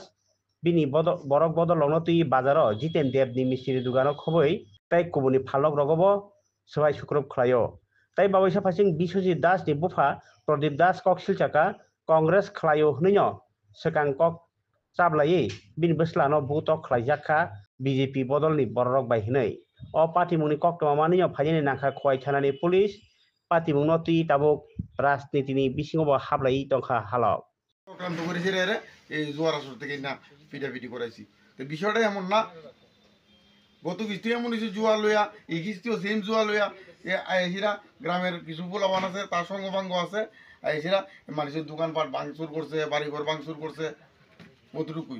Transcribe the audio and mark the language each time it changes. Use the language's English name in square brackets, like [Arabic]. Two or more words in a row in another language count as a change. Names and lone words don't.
[Kok Borok] bini borok bodologno tui bazaro Jiten Dev ni mistri dugano khoboi tei kubuni phalok rogobo sewai sukrop khlaio tei bawaisa phasing Biswajit Das ni bufa Pradip Das kok silchaka Congress khlaio hnoi no swkang kok chablai bini bwslano butok khlaijakha BJP bodolni borok bai hnoi o patimungni koktwma manui no phainani nangkha khwai thanani police patimungno tui tabuk rajnitini bisingo hablai tongkha halok [Bangla] চক্রান্ত করেছে রে এই জোয়ার আসর থেকে না পিটাপিটি করাইছি তো বিষয়টা এমন না গত কিস্তি এমন হয়েছে জুয়া লইয়া এই কিস্তিও সেম জুয়া লইয়া আইসিরা গ্রামের কিছু পোলাবান আছে তার সঙ্গভাঙ্গ আছে আইসিরা মানুষের দোকানপাট ভাঙচুর করছে বাড়িঘর ভাঙচুর করছে অতটুকুই।